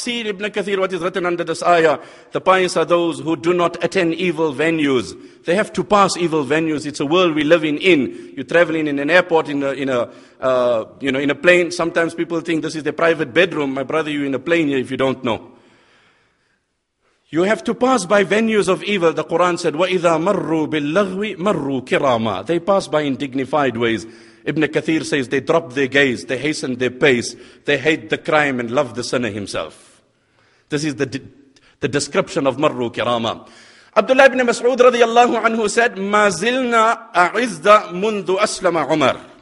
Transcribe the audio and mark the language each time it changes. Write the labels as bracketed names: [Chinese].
[English] See Ibn Kathir, what is written under this ayah. The pious are those who do not attend evil venues. They have to pass evil venues. It's a world we're living in. You're traveling in an airport, in a plane. Sometimes people think this is their private bedroom. My brother, you're in a plane here if you don't know. You have to pass by venues of evil. The Quran said, [Arabic] وَإِذَا مَرُّوا بِاللَّغْوِ مَرُّوا كِرَامًا. [English] They pass by in dignified ways. Ibn Kathir says they drop their gaze, they hasten their pace, they hate the crime and love the sinner himself. This is the description of Marru Kirama. Abdullah ibn Mas'ud radiyallahu anhu said, [Arabic] مَا زِلْنَا أَعِزَّ مُنْذُ أَسْلَمَ عُمَرٍ.